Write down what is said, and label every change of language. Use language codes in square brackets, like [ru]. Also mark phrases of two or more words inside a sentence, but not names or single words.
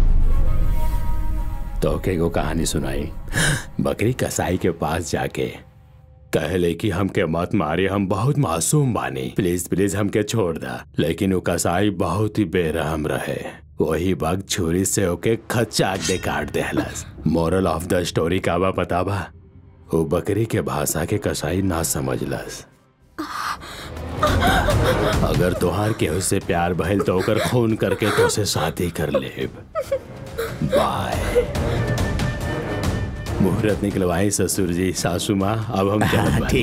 [bho] तो के को कहानी सुनाई। बकरी कसाई के पास जाके कहले कि हमके मत मारे, हम बहुत मासूम बानी, [en] please please [bho] हमके छोड़ दा। लेकिन वो कसाई बहुत ही बेरहम रहे। वही वक्त छुरी से ओके खच्चाक दे काट देहलस। [en] moral of the story [bho] का बा पता बा? वो बकरी के भाषा के कसाई ना समझलस। अगर तोहार केहू से प्यार भइल तो ओकर खून करके तो से शादी कर लेब। बाय। मुहूर्त निकलवाई ससुर जी, सासू माँ, अब हम चलत बानी।